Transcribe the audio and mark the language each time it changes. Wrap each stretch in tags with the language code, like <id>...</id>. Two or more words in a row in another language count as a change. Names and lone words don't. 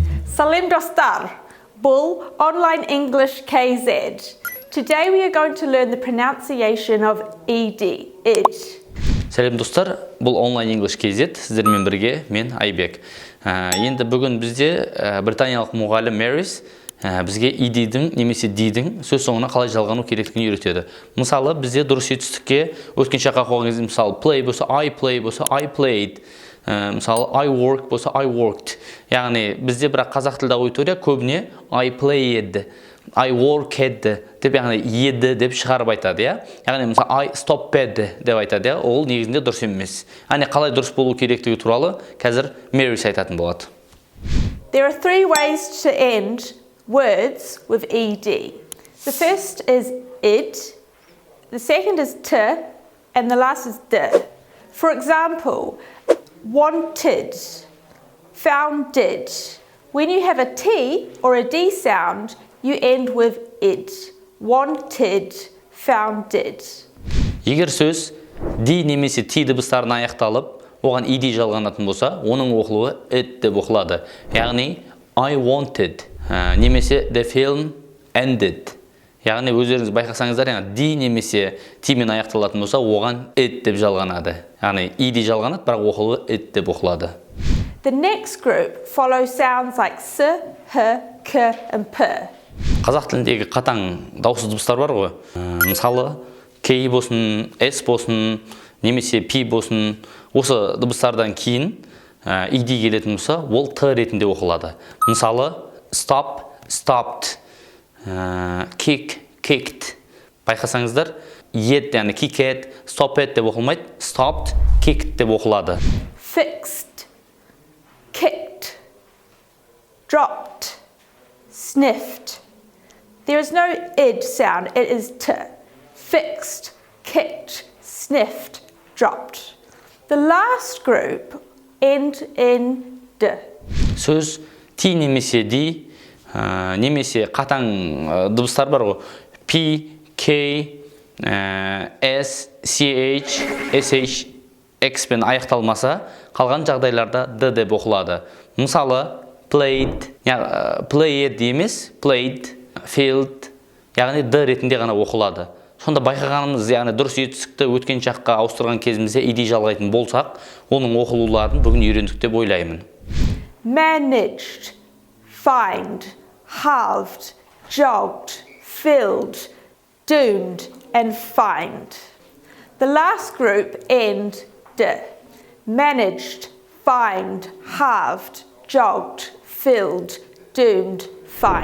<kk>Салем достар, бұл Online English KZ.</kk> <en>Today we are going to learn the pronunciation of ed, id.</en> <kk>Сәлем достар, бұл Online English KZ, сіздермен бірге мен Айбек. Енді бүгін бізде британиялық мұғалім Мэрис бізге ed-дің немесе d-дің сөз соңына қалай жалғану керектігін үйретеді. Мысалы, бізде дұрыс жетістікке өткен шаққа қойған кезде, мысалы, play болса</kk> <en>I play</en> <kk>болса</kk> <en>I played.</en> <kk>Мысалы,</kk> <en>I work</en> <kk>болса</kk> <en>I worked.</en> <kk>Яғни бізде бірақ қазақ тілді аудитория көбіне</kk> <en>I played, I worked</en> <kk>деп, яғни еді деп шығарып айтады, я? Яғни мысалы</kk> <en>I stopped</en> <kk>деп айтады, я? Ол негізінде дұрыс емес. Яғни қалай дұрыс болу керектігі туралы қазір Мэрис айтатын болады.</kk> <en>There are three ways to end words with ed. The first is id, the second is t, and the last is d. For example, wanted, founded. When you have a T or a D sound, you end with id. Wanted, founded.</en> <kk>Егер сөз D немесе T дыбыстарына аяқталып, оған ed жалғанатын болса, оның оқылуы id деп оқылады. Яғни</kk> <en>I wanted</en> <kk>немесе</kk> <en>the film ended.</en> <kk>Яғни өздеріңіз байқасаңыздар, D немесе T мен аяқталатын болса, оған id деп жалғанады. Яғни ed жалғанады, бірақ оқылуы id деп оқылады.</kk> <en>The next group follow sounds like s, h, k, and p.</en> <kk>Қазақ тіліндегі қатаң дауыссыз дыбыстар бар ғой. Мысалы, k болсын, s болсын, немесе p болсын, осы дыбыстардан кейін ed келетін болса, ол t ретінде оқылады. Мысалы,</kk> <en>stop, stopped, kick, kicked.</en> <kk>Байқасаңыздар, yet, яғни</kk> <en>kicked, stopped</en> <kk>деп оқылмайды,</kk> <en>stopped, kicked</en> <kk>деп оқылады.</kk> <en>Fixed, kicked, dropped, sniffed. There is no id sound, it is t. Fixed, kicked, sniffed, dropped. The last group end in d.</en> <kk>Сөз t немесе d, немесе қатаң дыбыстар бар ғой. P, K, S, CH, SH, X пен аяқталмаса, қалған жағдайларда d деп оқылады. Мысалы,</kk> <en>played, played емес, played, failed,</en> <kk>яғни d ретінде ғана оқылады. Сонда байқағанымыз, яғни дұрыс жетістікті өткен шаққа ауыстырған кезімізде ed жалғайтын болсақ, оның оқылуларын бүгін үйрендік деп ойлаймын.</kk> <en>Managed, find, halved, jogged, filled, doomed, and find. The last group end d. Managed, find, halved, jogged, filled, doomed, find.</en>